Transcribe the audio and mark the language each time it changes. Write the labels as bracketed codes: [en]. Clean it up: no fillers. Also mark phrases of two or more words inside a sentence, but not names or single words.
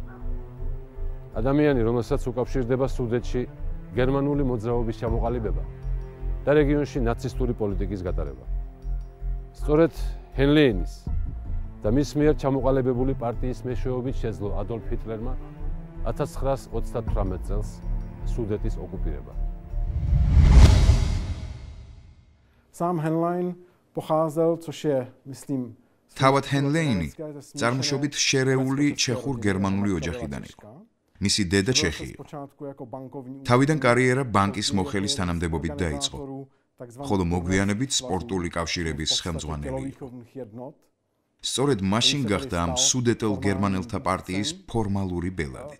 [ka] ადამიანი, რომელსაც უკავშირდება სუდეტში გერმანული მოძრაობის ჩამოყალიბება და რეგიონში ნაცისტური პოლიტიკის გატარება. სწორედ ჰენლეინის და მის მიერ ჩამოყალიბებული პარტიის მეშვეობით შეძლო ადოლფ ჰიტლერმა 1938 წელს სუდეტის ოკუპირება. [cs] Sam Henlein pocházel, což je, myslím, [ka] თავად ჰენლეინი წარმოშობით შერეული ჩეხურ-გერმანული ოჯახიდან იყო. მისი დედა ჩეხი იყო. თავიდან კარიერა ბანკის მოხელის თანამდებობით დაიწყო, ხოლო მოგვიანებით სპორტული კავშირების ხელმძღვანელი იყო. სწორედ მაშინ გახდა ამ სუდეტელ გერმანელთა პარტიის ფორმალური ბელადიც.